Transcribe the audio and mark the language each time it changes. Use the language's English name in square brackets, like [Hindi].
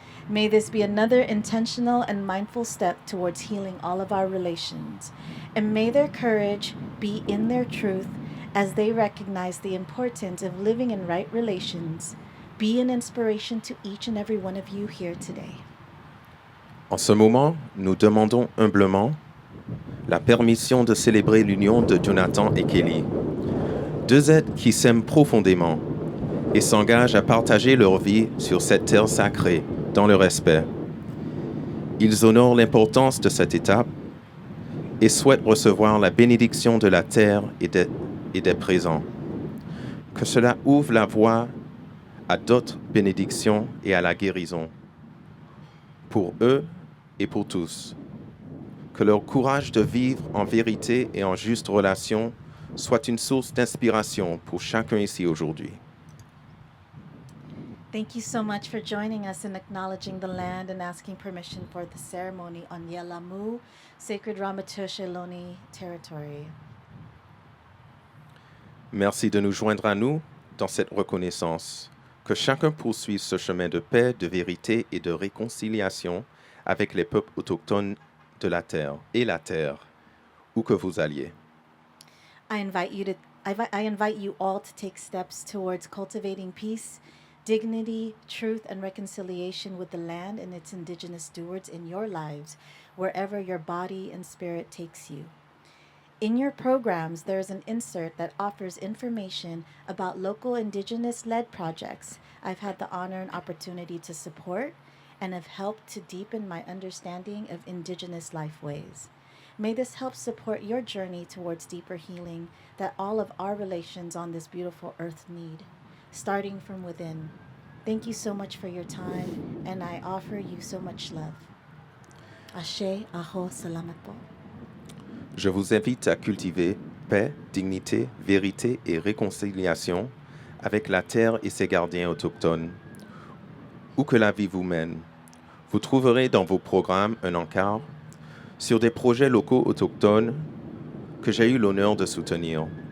[English] May this be another intentional and mindful step towards healing all of our relations. And may their courage be in their truth as they recognize the importance of living in right relations. Be an inspiration to each and every one of you here today. [French] En ce moment, nous demandons humblement la permission de célébrer l'union de Jonathan et Kelly, deux êtres qui s'aiment profondément et s'engagent à partager leur vie sur cette terre sacrée dans le respect. Ils honorent l'importance de cette étape et souhaitent recevoir la bénédiction de la terre et des présents. Que cela ouvre la voie à d'autres bénédictions et à la guérison, pour eux et pour tous. Que leur courage de vivre en vérité et en juste relation soit une source d'inspiration pour chacun ici aujourd'hui. [English] Thank you so much for joining us in acknowledging the land and asking permission for the ceremony on Yelamu, sacred Ramaytush Ohlone territory. [French] Merci de nous joindre à nous dans cette reconnaissance. Que chacun poursuive ce chemin de paix, de vérité et de réconciliation avec les peuples autochtones de la terre et la terre, où que vous alliez. [English] I invite you all to take steps towards cultivating peace, dignity, truth, and reconciliation with the land and its indigenous stewards in your lives, wherever your body and spirit takes you. In your programs, there is an insert that offers information about local indigenous-led projects I've had the honor and opportunity to support and have helped to deepen my understanding of indigenous lifeways. May this help support your journey towards deeper healing that all of our relations on this beautiful earth need, starting from within. Thank you so much for your time, and I offer you so much love. [Filipino] Ashe, aho, salamat po. [French] Je vous invite à cultiver paix, dignité, vérité et réconciliation avec la terre et ses gardiens autochtones. Où que la vie vous mène, vous trouverez dans vos programmes un encart sur des projets locaux autochtones que j'ai eu l'honneur de soutenir.